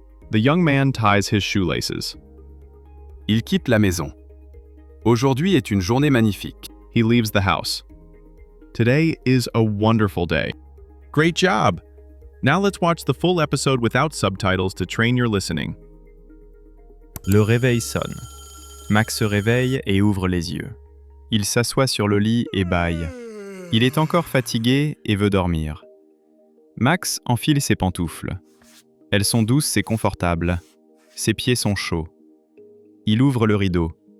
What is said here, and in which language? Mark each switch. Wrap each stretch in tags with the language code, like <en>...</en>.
<en>The young man ties his shoelaces.</en> <fr>Il quitte la maison. Aujourd'hui est une journée magnifique.</fr> <en>He leaves the house. Today is a wonderful day. Great job! Now let's watch the full episode without subtitles to train your listening.</en> <fr>Le réveil sonne. Max se réveille et ouvre les yeux. Il s'assoit sur le lit et bâille. Il est encore fatigué et veut dormir. Max enfile ses pantoufles. Elles sont douces et confortables. Ses pieds sont chauds. Il ouvre le rideau.</fr>